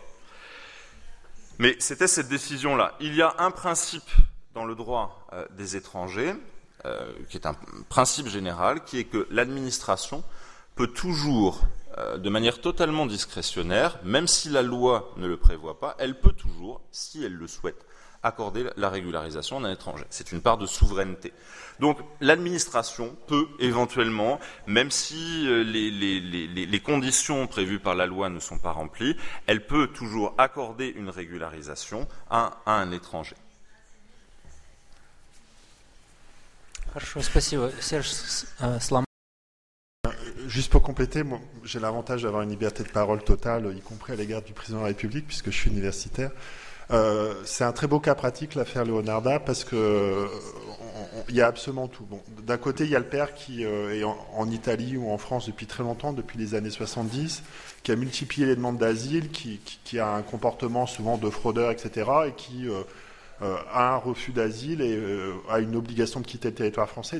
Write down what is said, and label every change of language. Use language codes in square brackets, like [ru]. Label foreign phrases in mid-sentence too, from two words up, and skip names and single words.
[fr] Mais c'était cette décision-là. Il y a un principe dans le droit des étrangers, qui est un principe général, qui est que l'administration peut toujours, de manière totalement discrétionnaire, même si la loi ne le prévoit pas, elle peut toujours, si elle le souhaite, accorder la régularisation d'un étranger. C'est une part de souveraineté. Donc l'administration peut éventuellement, même si les conditions prévues par la loi ne sont pas remplies, elle peut toujours accorder une régularisation à un étranger. [ru] Хорошо, спасибо. Серж Сломан. [fr] Juste pour compléter, moi, j'ai l'avantage d'avoir une liberté de parole totale, y compris à l'égard du président de la République, puisque je suis universitaire. C'est un très beau cas pratique, l'affaire Leonarda, parce que il y a absolument tout. Bon, d'un côté, il y a le père qui est en Italie ou en France depuis très longtemps, depuis les années 70, qui a multiplié les demandes d'asile, qui a un comportement souvent de fraudeur, etc., et qui a un refus d'asile et a une obligation de quitter le territoire français.